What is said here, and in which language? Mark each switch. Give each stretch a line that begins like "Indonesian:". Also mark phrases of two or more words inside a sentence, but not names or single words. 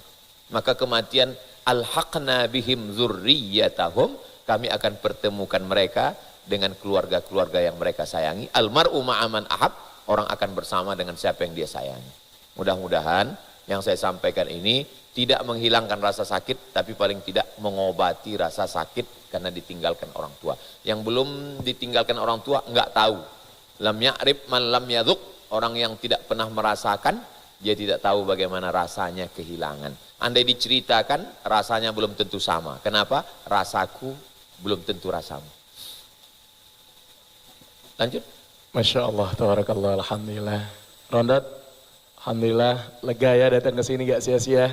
Indonesian: Maka kematian,
Arabic: ألحقنا بهم ذريتهم,
Indonesian: kami akan pertemukan mereka dengan keluarga-keluarga yang mereka sayangi.
Arabic: المرء مع من أحب,
Indonesian: orang akan bersama dengan siapa yang dia sayangi. Mudah-mudahan yang saya sampaikan ini tidak menghilangkan rasa sakit, tapi paling tidak mengobati rasa sakit karena ditinggalkan orang tua. Yang belum ditinggalkan orang tua enggak tahu.
Arabic: لم يعرف من لم يذق,
Indonesian: orang yang tidak pernah merasakan, dia tidak tahu bagaimana rasanya kehilangan. Andai diceritakan, rasanya belum tentu sama. Kenapa? Rasaku belum tentu rasamu. Lanjut.
Arabic: ما شاء الله، تبارك الله، الحمد لله.
Indonesian: Rondat, alhamdulillah, lega ya datang ke sini gak sia-sia.